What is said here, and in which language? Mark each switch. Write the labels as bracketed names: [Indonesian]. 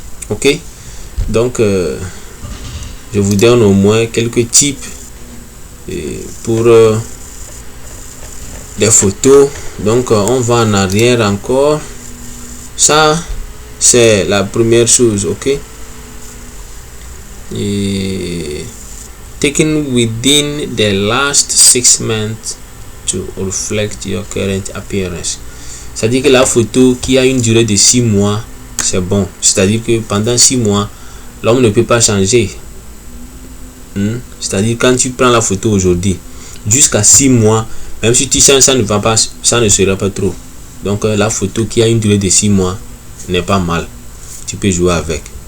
[French] Ok, donc je vous donne au moins quelques types pour des photos. Donc on va en arrière encore. Ça c'est la première chose. [English] Ok, et taken within the last 6 months to reflect your current appearance. [French] C'est-à-dire que la photo qui a une durée de 6 mois, c'est bon. C'est-à-dire que pendant 6 mois, l'homme ne peut pas changer. C'est-à-dire quand tu prends la photo aujourd'hui, jusqu'à 6 mois, même si tu sens ça ne va pas, ça ne sera pas trop. Donc la photo qui a une durée de 6 mois n'est pas mal. Tu peux jouer avec.